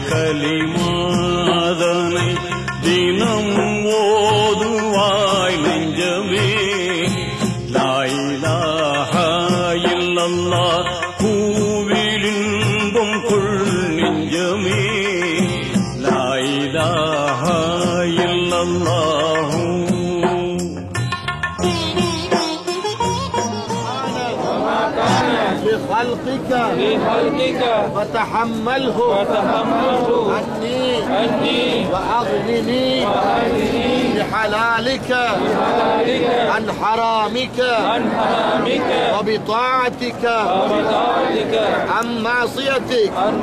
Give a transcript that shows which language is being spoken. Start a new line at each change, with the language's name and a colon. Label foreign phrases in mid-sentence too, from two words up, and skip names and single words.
Tamil: கலிமாதனை தினம் ஓதுவாய் நெஞ்சமே
Arabic: لا إله إلا الله
Tamil: பூவிலின்பம் கொள் நெஞ்சமே
Arabic: لا إله إلا الله لخلقك فتحمله عني وأغنني بحلالك عن حرامك وبطاعتك عن معصيتك